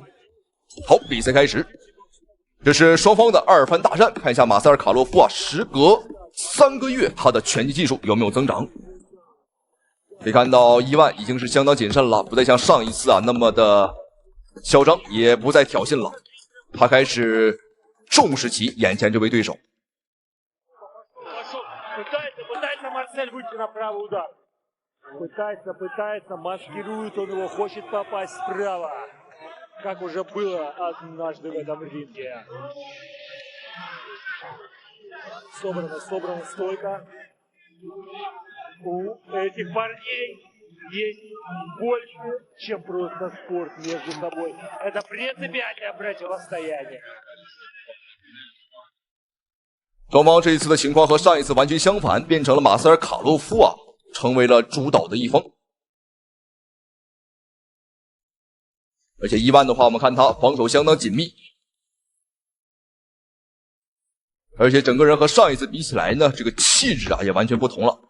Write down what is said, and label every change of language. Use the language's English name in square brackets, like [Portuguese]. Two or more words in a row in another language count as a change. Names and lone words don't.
[Chinese] 好，比赛开始，这是双方的2番大战，看一下马塞尔卡洛夫时隔3个月，他的拳击技术有没有增长？可以看到伊万已经是相当谨慎了，不再像上一次那么的嚣张，也不再挑衅了，他开始重视起眼前这位对手。 [Russian] Пытается, маскирует, он его хочет попасть справа, как уже было однажды в этом ринге. Собрана стойка. У этих парней есть больше, чем просто спорт между собой. Это принципиальное противостояние. [Chinese] 双方这一次的情况和上一次完全相反，变成了马塞尔卡洛夫成为了主导的一方。而且伊万的话，我们看他防守相当紧密，而且整个人和上一次比起来呢，这个气质也完全不同了。